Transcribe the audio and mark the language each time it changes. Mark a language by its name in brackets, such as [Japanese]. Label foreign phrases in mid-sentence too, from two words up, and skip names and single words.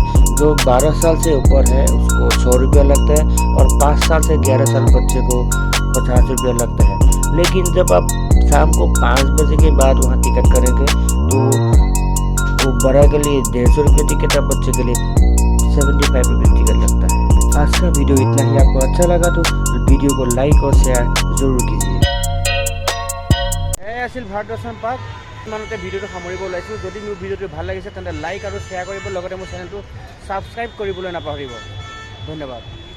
[Hindi] जो 12 साल से ऊपर है उसको 100 रुपया लगता है और 5 साल से 11 साल बच्चे को 50 रुपया लगता है। लेकिन जब आप शाम को 5 बजे के बाद वहाँ टिकट करेंगे तो वो बड़ा के लिए 150 रुपये टिकट है, बच्चे के लिए 75 रुपये टिकट लगता है। आज का वीडियो इतना ही। आपको अच्छा लगा तो वीडियो को लाइक और शेयर जरूर कीजिए। [Assamese] আছিল ভাৰত দৰ্শন পাৰ্ক। ইমানতে ভিডিঅ'টো সামৰিব ওলাইছোঁ। যদি মোৰ ভিডিঅ'টো ভাল লাগিছে তেন্তে লাইক আৰু শ্বেয়াৰ কৰিব, লগতে মোৰ চেনেলটো ছাবস্ক্ৰাইব কৰিবলৈ নাপাহৰিব। ধন্যবাদ।